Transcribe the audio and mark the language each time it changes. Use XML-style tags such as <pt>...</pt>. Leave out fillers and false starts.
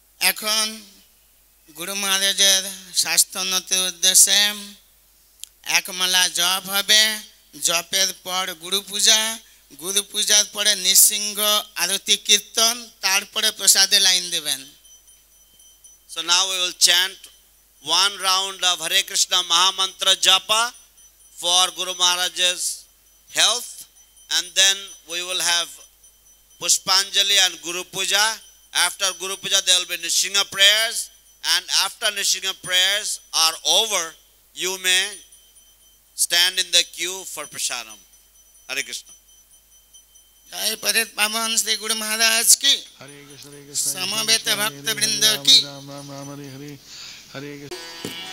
<bn>এখন গুরু মহারাজের স্বাস্থ্যোন্নতির উদ্দেশ্যে একমালা জপ হবে, জপের পর গুরু পূজার পরে নৃসিংহ আরতি কীর্তন, তারপরে প্রসাদে লাইন দেবেন।</bn> <en>So now we will chant one round of Hare Krishna Mahamantra Japa for Guru Maharaj's health, and then we will have Pushpanjali and Guru Puja. After Guru Puja there will be Nishinga prayers, and after Nishinga prayers are over, you may stand in the queue for Prasadam. Hare Krishna.</en> <hi>जय पतित पावन श्री गुरु महाराज की, समवेत भक्त वृंद की। राम राम राम हरे हरे हरे कृष्ण।</hi>